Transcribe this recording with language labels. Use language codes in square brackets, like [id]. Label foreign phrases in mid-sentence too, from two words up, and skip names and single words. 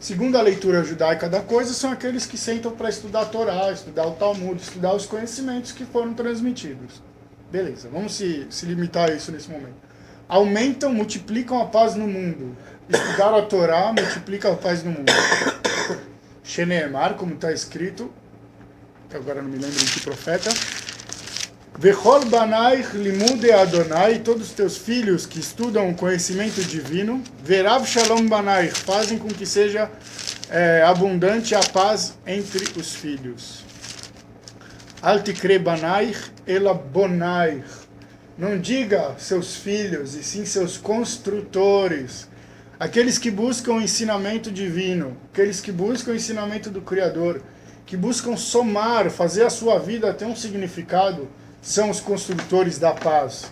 [pt] Segundo a leitura judaica da coisa, são aqueles que sentam para estudar a Torá, estudar o Talmud, estudar os conhecimentos que foram transmitidos. Beleza, vamos se limitar a isso nesse momento. Aumentam, multiplicam a paz no mundo. Estudar a Torá multiplica a paz no mundo. Sheneemar, como está escrito, que agora não me lembro de que profeta. [he] וכל בנייך לימודי אדוני, [pt] todos os teus filhos que estudam o conhecimento divino, [he] ורב שלום בנייך, [pt] fazem com que seja abundante a paz entre os filhos. [he] אל תקרי בנייך אלא בונייך, [pt] não diga seus filhos, e sim seus construtores, aqueles que buscam o ensinamento divino, aqueles que buscam o ensinamento do Criador, que buscam somar, fazer a sua vida ter um significado, são os construtores da paz.